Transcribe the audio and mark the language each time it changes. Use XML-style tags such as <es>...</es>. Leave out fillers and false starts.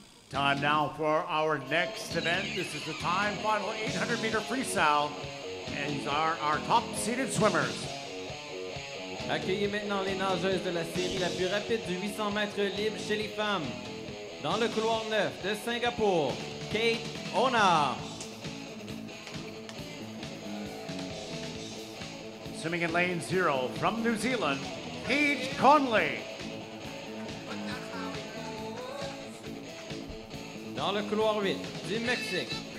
<en>Time now for our next event. This is the time final 800-meter freestyle. And these are our top-seeded swimmers.</en> <fr>Accueillez maintenant les nageuses de la série la plus rapide du 800 mètres libre chez les femmes. Dans le couloir 9 de Singapour, Kate Ona.</fr> <en>Swimming in lane 0 from New Zealand, Paige Conley.</en> <fr>Dans le couloir 8 du Mexique,</fr>